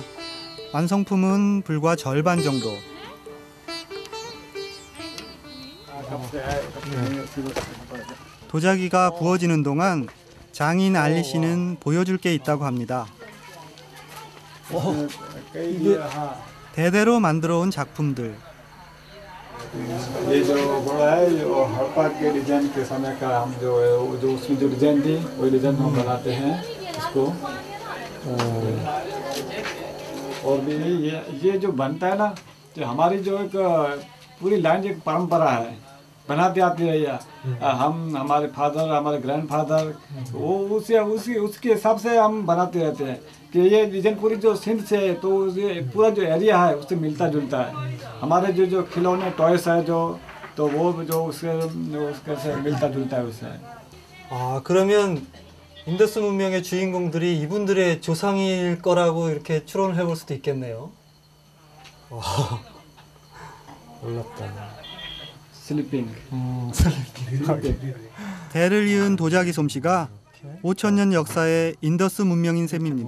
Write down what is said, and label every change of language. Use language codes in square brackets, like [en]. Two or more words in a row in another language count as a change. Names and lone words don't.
[ko] 완성품은 불과 절반 정도. 도자기가 구워지는 동안 장인 알리 씨는 보여줄 게 있다고 합니다. 대대로 만들어 온 작품들. [hi] ये जो बड़ा है जो हड़प्पा के डिजाइन के समय का हम जो उसमें जो डिजाइन थी वही डिजाइन हम बनाते हैं इसको। और भी ये जो बनता है ना, जो हमारी जो एक पूरी लाइन एक परंपरा है, बनाते आती है या हम हमारे फादर हमारे ग्रैंडफादर वो उसके हिसाब से हम बनाते रहते हैं कि ये डिजाइन पूरी जो सिंध से तो ये पूरा जो एरिया है उससे मिलता जुलता है। हमारे जो खिलौने टॉयस है जो तो वो जो उसके से मिलता जुलता है उससे। [ko] 아, 그러면 인더스 문명의 주인공들이 이분들의 조상일 거라고 이렇게 추론을 해볼 수도 있겠네요. 놀랍다. 슬리핑. 대를 이은 도자기 솜씨가 5,000년 역사의 인더스 문명인 셈입니다.